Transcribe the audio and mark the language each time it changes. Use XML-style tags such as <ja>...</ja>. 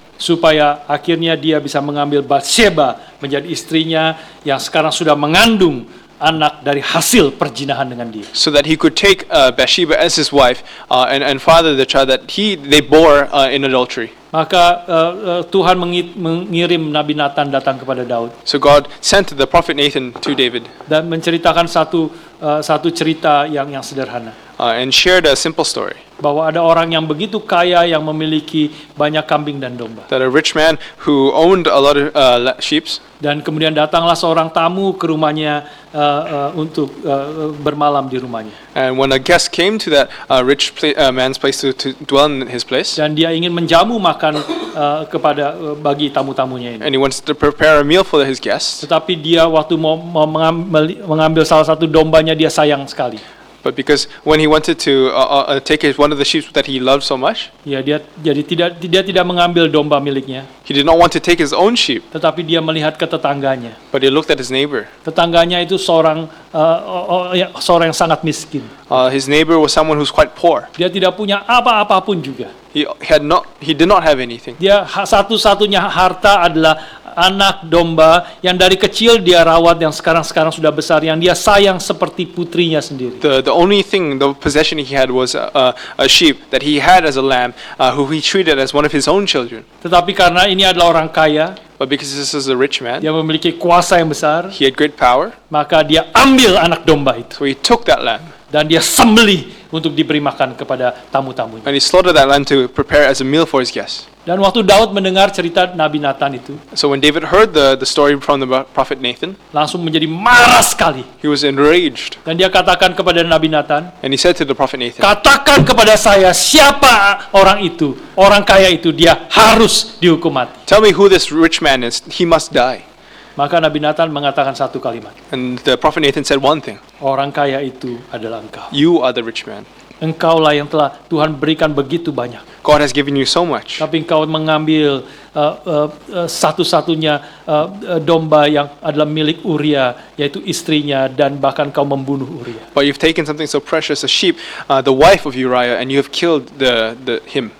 <id>Supaya akhirnya dia bisa mengambil Batsheba menjadi istrinya yang sekarang sudah mengandung anak dari hasil perzinahan dengan dia.</id> <en>So that he could take Bathsheba as his wife and father the child that they bore in adultery.</en> <id>Maka Tuhan mengirim Nabi Nathan datang kepada Daud.</id> <en>So God sent the prophet Nathan to David.</en> <id>Dan menceritakan satu cerita yang sederhana.</id> <en>And shared a simple story.</en> <id>Bahwa ada orang yang begitu kaya yang memiliki banyak kambing dan domba.</id> <en>That a rich man who owned a lot of sheep.</en> <id>Dan kemudian datanglah seorang tamu ke rumahnya untuk bermalam di rumahnya.</id> <en>And when a guest came to that rich man's place to dwell in his place.</en> <id>Dan dia ingin menjamu makan bagi tamu-tamunya ini.</id> <en>And he wants to prepare a meal for his guests.</en> <id>Tetapi dia waktu mau mengambil salah satu dombanya dia sayang sekali.</id> <en>But because when he wanted to take one of the sheep that he loved so much,</en> <id>ya dia tidak mengambil domba miliknya.</id> <en>He did not want to take his own sheep.</en> <id>Tetapi dia melihat ke tetangganya.</id> <en>But he looked at his neighbor.</en> <id>Tetangganya itu seorang yang sangat miskin.</id> <en>His neighbor was someone who's quite poor.</en> <id>Dia tidak punya apa-apapun juga.</id> <en>He did not have anything.</en> <id>Dia satu-satunya harta adalah anak domba yang dari kecil dia rawat, yang sekarang sudah besar, yang dia sayang seperti putrinya sendiri.</id> <en>The only thing, the possession he had was a sheep that he had as a lamb, who he treated as one of his own children.</en> <id>Tetapi karena ini adalah orang kaya,</id> <en>but because this is a rich man,</en> <id>dia memiliki kuasa yang besar,</id> <en>he had great power,</en> <id>maka dia ambil anak domba itu.</id> <en>So he took that lamb.</en> <id>Dan dia sembelih untuk diberi makan kepada tamu-tamunya.</id> <en>And he slaughtered that lamb to prepare as a meal for his guests.</en> <id>Dan waktu Daud mendengar cerita Nabi Nathan itu,</id> <en>so when David heard the story from the prophet Nathan,</en> <id>langsung menjadi marah sekali.</id> <en>He was enraged.</en> <id>Dan dia katakan kepada Nabi Nathan,</id> <en>and he said to the prophet Nathan,</en> <id>katakan kepada saya siapa orang itu, orang kaya itu, dia harus dihukum mati.</id> <en>Tell me who this rich man is, he must die.</en> <id>Maka Nabi Nathan mengatakan satu kalimat.</id> <en>And the prophet Nathan said one thing.</en> <id>Orang kaya itu adalah engkau.</id> <en>You are the rich man.</en> <id>Engkaulah yang telah Tuhan berikan begitu banyak.</id> <en>God has given you so much.</en> <id>Tapi engkau mengambil satu-satunya domba yang adalah milik Uria, yaitu istrinya, dan bahkan kau membunuh Uria.</id> <en>But you've taken something so precious, a sheep, the wife of Uriah, and you have killed him.</en>